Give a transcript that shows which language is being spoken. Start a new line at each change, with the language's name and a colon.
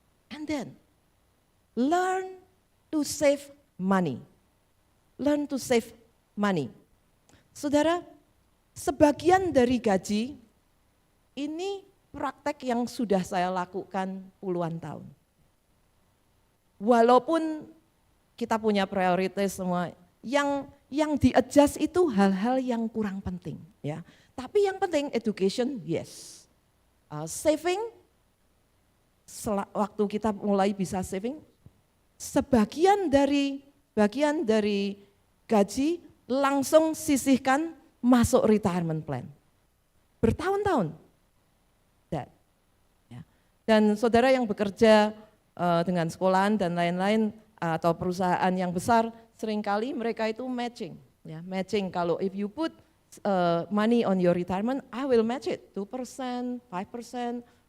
English: And then learn to save money. Learn to save money.
Indonesian: Saudara, sebagian dari gaji ini praktek yang sudah saya lakukan puluhan tahun. Walaupun kita punya prioritas semua, yang di-adjust itu hal-hal yang kurang penting, ya. Tapi yang penting education,
English: yes.
Indonesian: Saving, waktu kita mulai bisa saving, bagian dari gaji langsung sisihkan masuk retirement plan. Bertahun-tahun. Dan saudara yang bekerja dengan sekolahan dan lain-lain atau perusahaan yang besar, seringkali mereka itu matching. Ya, matching kalau
English: if you put money on your retirement, I will match it 2%, 5%.